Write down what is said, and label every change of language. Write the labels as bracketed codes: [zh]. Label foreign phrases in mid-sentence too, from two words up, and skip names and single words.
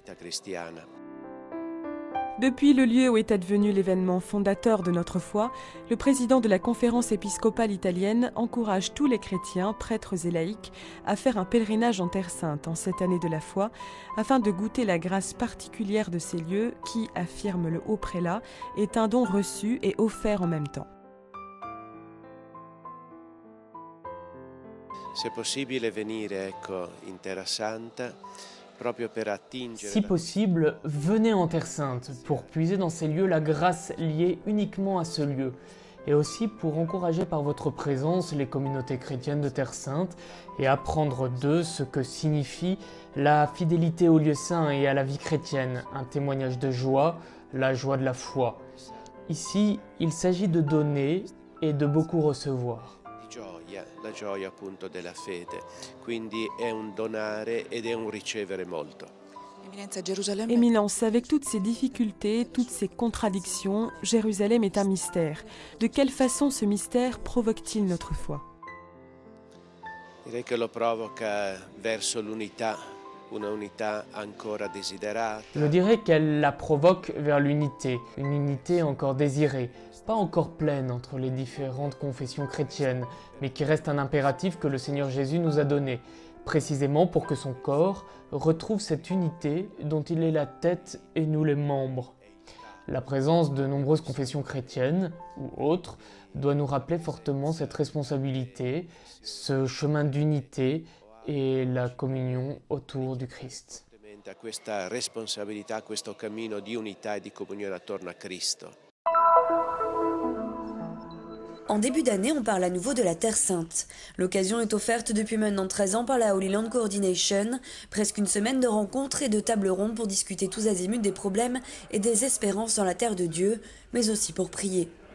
[fr] Depuis le lieu où est advenu l'événement fondateur de notre foi, le président de la conférence épiscopale italienne encourage tous les chrétiens, prêtres et laïcs, à faire un pèlerinage en Terre Sainte en cette année de la foi, afin de goûter la grâce particulière de ces lieux qui, affirme le haut prélat, est un don reçu et offert en même temps. [it] Se possibile venire in Terra Santa. [fr] Si possible, venez en Terre Sainte pour puiser dans ces lieux la grâce liée uniquement à ce lieu et aussi pour encourager par votre présence les communautés chrétiennes de Terre Sainte et apprendre d'eux ce que signifie la fidélité au lieu saint et à la vie chrétienne, un témoignage de joie, la joie de la foi. Ici, il s'agit de donner et de beaucoup recevoir. [it] La gioia appunto della fede, quindi è un donare ed è un ricevere molto. [fr] Éminence, avec toutes ces difficultés, toutes ces contradictions, Jérusalem est un mystère. De quelle façon ce mystère provoque-t-il notre foi? [it] Direi che lo provoca verso l'unità, una unità ancora desiderata. [fr] Je dirais qu'elle la provoque vers l'unité, une unité encore désirée, pas encore pleine entre les différentes confessions chrétiennes, mais qui reste un impératif que le Seigneur Jésus nous a donné, précisément pour que son corps retrouve cette unité dont il est la tête et nous les membres. La présence de nombreuses confessions chrétiennes, ou autres, doit nous rappeler fortement cette responsabilité, ce chemin d'unité et la communion autour du Christ. [it] Questa responsabilità, questo cammino di unità e di comunione attorno a Cristo. [fr] En début d'année, on parle à nouveau de la Terre Sainte. L'occasion est offerte depuis maintenant 13 ans par la Holy Land Coordination, presque une semaine de rencontres et de tables rondes pour discuter tous azimuts des problèmes et des espérances dans la terre de Dieu, mais aussi pour prier.